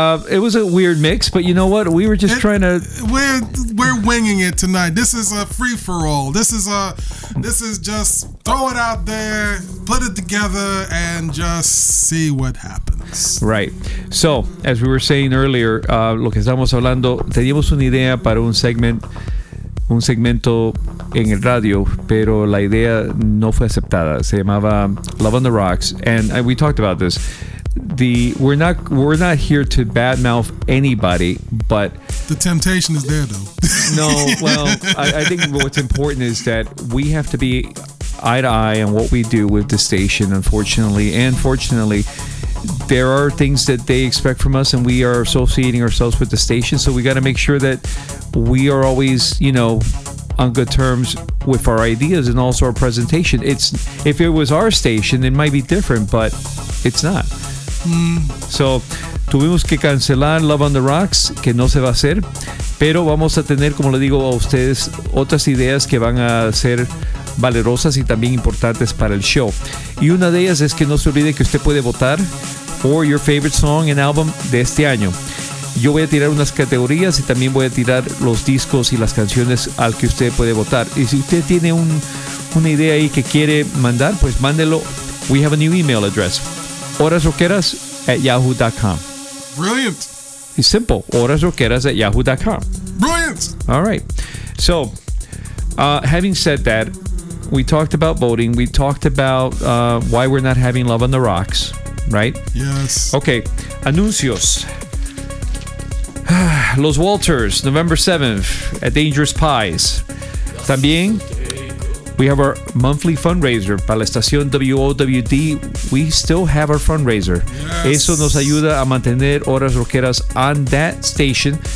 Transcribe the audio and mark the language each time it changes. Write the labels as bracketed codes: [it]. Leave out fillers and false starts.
[en] It was a weird mix, but you know what? We were just trying to... We're winging it tonight. This is a free-for-all. This is just throw it out there, put it together, and just see what happens. Right. So, as we were saying earlier, [es] lo que estamos hablando, teníamos una idea para un segmento en el radio, pero la idea no fue aceptada. Se llamaba [en] Love on the Rocks, and we talked about this. We're not here to badmouth anybody, but the temptation is there, though. No, well, I think what's important is that we have to be eye to eye on what we do with the station. Unfortunately, and fortunately, there are things that they expect from us, and we are associating ourselves with the station. So we got to make sure that we are always, you know, on good terms with our ideas and also our presentation. It's if it was our station, it might be different, but it's not. [es] So, tuvimos que cancelar Love on the Rocks, que no se va a hacer, pero vamos a tener, como le digo a ustedes, otras ideas que van a ser valerosas y también importantes para el show. Y una de ellas es que no se olvide que usted puede votar [en] for your favorite song and album [es] de este año. Yo voy a tirar unas categorías y también voy a tirar los discos y las canciones al que usted puede votar. Y si usted tiene una idea ahí que quiere mandar, pues mándelo. [en] We have a new email address. Horasroqueras@yahoo.com. Brilliant. It's simple. Horasroqueras@yahoo.com. Brilliant. All right. So, having said that, we talked about voting. We talked about why we're not having Love on the Rocks, right? Yes. [es] Okay. Anuncios. [en] Los Walters, November 7th, at Dangerous Pies. [es] También [en] We have our monthly fundraiser [es] para la estación [en] WOWD. We still have our fundraiser. Yes. [es] Eso nos ayuda a mantener Horas Rockeras [en] on that station.